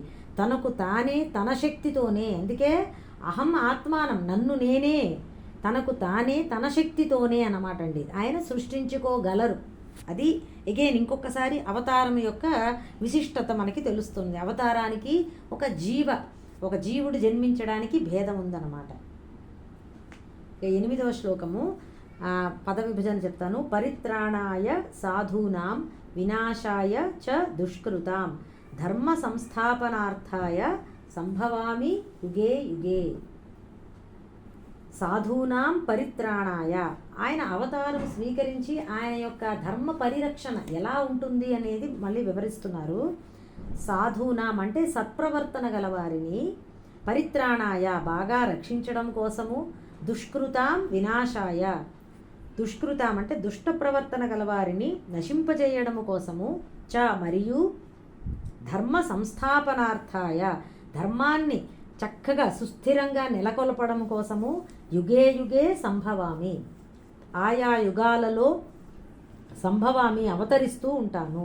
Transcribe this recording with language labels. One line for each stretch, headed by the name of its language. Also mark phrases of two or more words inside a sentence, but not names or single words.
Telugu: తనకు తానే తన శక్తితోనే, అందుకే
Sanskrit: అహం ఆత్మానం,
Telugu: నన్ను నేనే, తనకు తానే తన శక్తితోనే అన్నమాట అండి ఆయన సృష్టించుకోగలరు. అది ఎగైన్ ఇంకొకసారి అవతారం యొక్క విశిష్టత మనకి తెలుస్తుంది. అవతారానికి ఒక జీవుడు జన్మించడానికి భేదం ఉందన్నమాట. 8వ శ్లోకము పద విభజన చెప్తాను.
Sanskrit: పరిత్రాణాయ సాధూనాం వినాశాయ చ దుష్కృతాం ధర్మ సంస్థాపనార్థాయ సంభవామి యుగే యుగే. సాధూనాం పరిత్రాణాయ,
Telugu: ఆయన అవతారం స్వీకరించి ఆయన యొక్క ధర్మ పరిరక్షణ ఎలా ఉంటుంది అనేది మళ్ళీ వివరిస్తున్నారు. సాధూనాం అంటే సత్ప్రవర్తన గలవారిని, పరిత్రాణాయ బాగా రక్షించడం కోసము,
Sanskrit: దుష్కృతాం వినాశాయ,
Telugu: దుష్కృతాం అంటే దుష్ట ప్రవర్తన గలవారిని నశింపజేయడము కోసము, చ మరియు
Sanskrit: ధర్మ సంస్థాపనార్థాయ
Telugu: ధర్మాన్ని చక్కగా సుస్థిరంగా నెలకొల్పడం కోసము,
Sanskrit: యుగే యుగే సంభవామి
Telugu: ఆయా యుగాలలో సంభవామి అవతరిస్తూ ఉంటాను.